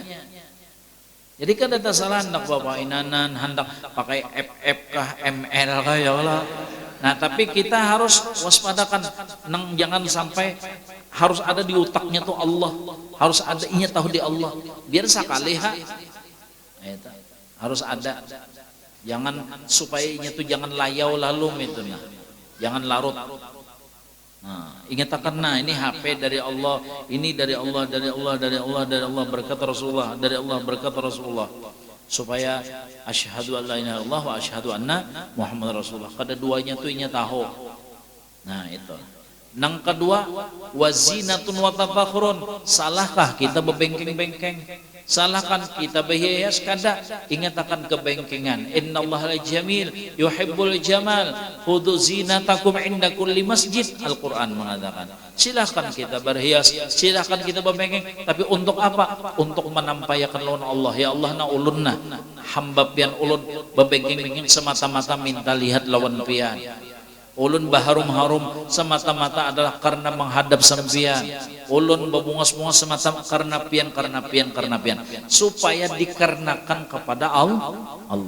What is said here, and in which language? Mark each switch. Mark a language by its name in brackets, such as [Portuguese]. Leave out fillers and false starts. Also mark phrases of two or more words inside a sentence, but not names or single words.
[Banjar] Jadi kan ada salah hendak papainanan, hendak pakai FF kah, ML kah ya Allah. Nah tapi kita harus waspadakan, jangan sampai harus ada di otaknya tuh Allah, harus ada inya tahu di Allah. Biar sekali harus ada, jangan supaya inya tuh jangan layau lalu itu nah, jangan larut. [Indonesian] Nah, ingatkan nah ini HP dari Allah, ini dari Allah, dari Allah, dari Allah, dari Allah berkata Rasulullah, dari Allah berkata Rasulullah. [Arabic] Supaya أشهد أن لا إله إلا الله وأشهد أن محمدا رسول الله. [Banjar] Kada duanya tuh inya tahu. Nah itu. Nang kedua [Arabic] وزينة وتفاخر. [Banjar] Salahkah kita bebengkeng-bengkeng? Salahkan kita berhias kada? Ingatkan kebengkengan. [Arabic] إن الله جميل يحب الجمال. خذوا زينتكم عند كل مسجد. [Indonesian] Al-Quran mengatakan. [Banjar] Silahkan kita berhias, silahkan kita berbengkeng, tapi untuk apa? Untuk menampayakan lawan Allah. Ya Allah na ulun na hamba pian ulun berbengkeng-bengkeng semata-mata minta lihat lawan pian. Ulun baharum-harum semata-mata adalah karena menghadap sampian. Ulun berbungas-bungas semata karena pian. Supaya dikarenakan kepada Allah.